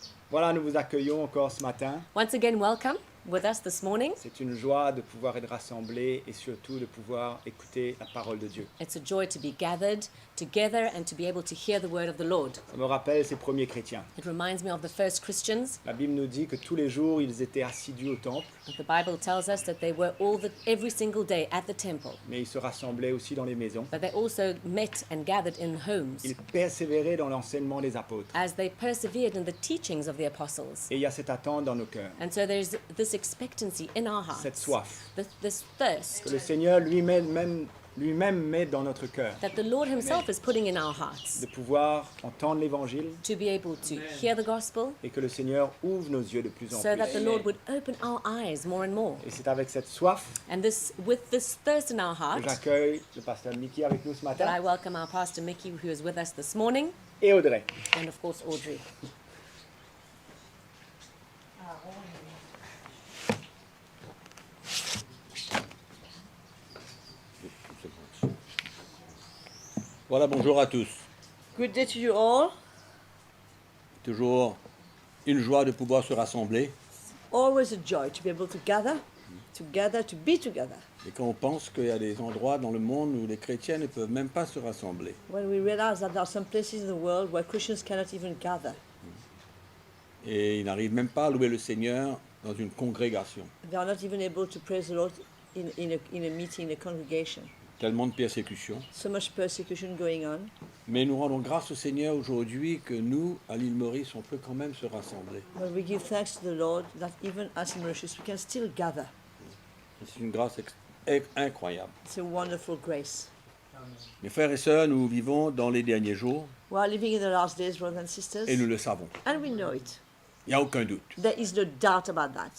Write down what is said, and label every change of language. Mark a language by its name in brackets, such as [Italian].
[French] Voilà, nous vous accueillons encore ce matin. [English] Once again, welcome with us this morning. [French] C'est une joie de pouvoir être rassemblés et surtout de pouvoir écouter la parole de Dieu. [English] It's a joy to be gathered together and to be able to hear the word of the Lord. [French] Ça me rappelle ces premiers chrétiens. [English] It reminds me of the first Christians. [French] La Bible nous dit que tous les jours, ils étaient assidus au temple, [English] The Bible tells us that they were every single day at the temple, [French] mais ils se rassemblaient aussi dans les maisons. [English] but they also met and gathered in homes [French] Ils persévéraient dans l'enseignement des apôtres. [English] as they persevered in the teachings of the apostles. [French] Et il y a cette attente dans nos cœurs, [English] And so there's this expectancy in our hearts, [French] cette soif [English] this thirst [French] que le Seigneur lui-même met dans notre cœur, [English] that the Lord himself is putting in our hearts, [French] de pouvoir entendre l'Évangile [English] to be able to hear the gospel, [French] et que le Seigneur ouvre nos yeux de plus en [English] so that the [French] plus. [English] Lord would open our eyes more and more. [French] Et c'est avec cette soif [English] And with this thirst in our [French] que [English] heart, [French] j'accueille le pasteur Mickey avec nous ce [English] that I [French] matin [English] welcome our pastor Mickey, who is with us this morning, [French] et Audrey. [English] and of course Audrey. [French] Voilà, bonjour à tous. [English] Good day to you all. [French] Toujours une joie de pouvoir se rassembler. [English] Always a joy to be able to gather, to be together. [French] Et quand on pense qu'il y a des endroits dans le monde où les chrétiens ne peuvent même pas se rassembler. [English] When we realize that there are some places in the world where Christians cannot even gather, [French] Et ils n'arrivent même pas à louer le Seigneur dans une congrégation. [English] They are not even able to praise the Lord in a meeting, in a congregation. [French] Tellement de persécutions. [English] So much persecution going on. [French] Mais nous rendons grâce au Seigneur aujourd'hui que nous, à l'île Maurice, on peut quand même se rassembler. [English] But we give thanks to the Lord that even us in Mauritius, we can still gather. [French] C'est une grâce incroyable. [English] It's a wonderful grace. [French] Mes frères et sœurs, nous vivons dans les derniers jours [English] We are living in the last days, brothers and sisters, [French] et nous le savons. [English] and we know it. [French] Il n'y a aucun doute. [English] There is no doubt about that.